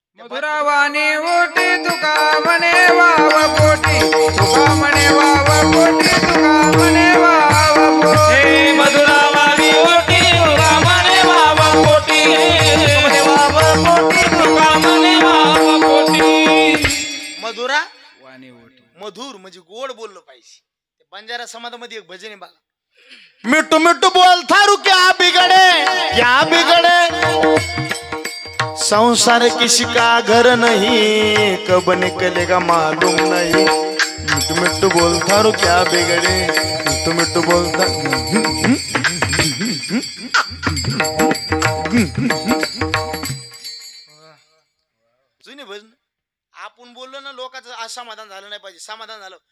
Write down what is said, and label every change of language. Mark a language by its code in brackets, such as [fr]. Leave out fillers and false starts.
[mr] मधुरा वाणी ओटी तुका म्हणे वाव पोटी, तुका म्हणे वाव पोटी, तुका म्हणे वाव पोटी. हे मधुरावाणी ओटी तुका म्हणे वाव पोटी, म्हणे वाव पोटी तुका म्हणे वाव पोटी. मधुरा वाणी ओटी, मधुर म्हणजे गोड बोललं पाहिजे. बंजारा समाजामध्ये एक भजन आहे बघा, [hi] मिट्टू मिट्टू बोल थारू क्या बिगड़े, क्या बिगड़े, संसार किसी का घर नहीं, कब निकलेगा मालूम नहीं. मिट्टू मिट्टू बोल थारू क्या बिगड़े, [mr] मिट्टू मिट्टू बोल जुने भजन आपण बोललो ना, लोकांचं असमाधान झालं नाही पाहिजे. समाधान झालं.